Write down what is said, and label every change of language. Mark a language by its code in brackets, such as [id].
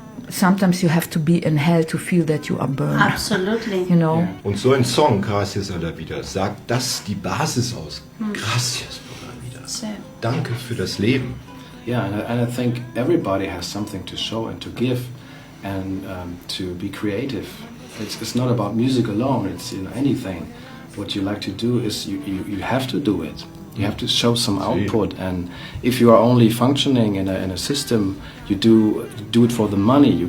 [en] Sometimes you have to be in hell to feel that you are burned. Absolutely. You know? [de] Ja. Und so ein Song, Gracias A La Vida, sagt das die Basis aus. [es] Gracias A La Vida. [de] So. Danke für das Leben. [en] Yeah, and I think everybody has something to show and to give, and to be creative. It's not about music alone. It's anything. What you like to do is you have to do it. You have to show some output, and if you are only functioning in a system, you do it for the money.